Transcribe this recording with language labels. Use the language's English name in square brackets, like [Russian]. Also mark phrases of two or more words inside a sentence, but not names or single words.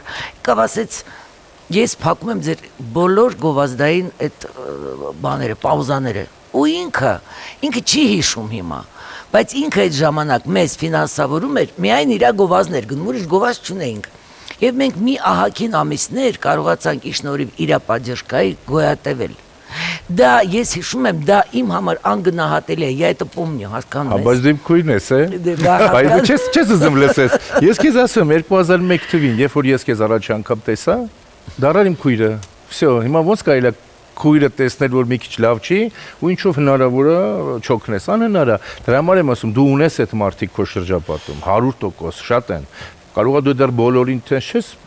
[Armenian] կավ ասեց Ես փակում եմ ձեր բոլոր գովազդային այդ բաները, պաուզաները ու ինքը չի հիշում հիմա բայց ինքը այդ ժամանակ մեզ ֆինանսավորում էր միայն իր գովազդներ գնում ուրիշ գովազդ չունեինք եւ մենք մի ահագին ամիսներ կարողացանք իշնորհիվ իր պատժկայի գոյատևել Դա ես հիշում եմ, դա իմ համար անգնահատելի է, [Russian] я это помню, [Armenian] հասկանում ես։ Բայց դու քույրն ես, Բայց դու չես ուզում լսես։ Ես քեզ ասում 2001 թվին, երբ որ ես քեզ առաջ անգամ տեսա, դարար իմ քույրը։ Всё, հիմա ոնց կարելի է քույրը տեսնել, որ մի քիչ լավ չի, ու ինչով հնարավոր է չօգնես, անհնար է։ Դրա համար եմ ասում, դու ունես այդ մարդիկ քո շրջապատում, 100% շատ են։ Կարող է դու դեռ բոլորին չես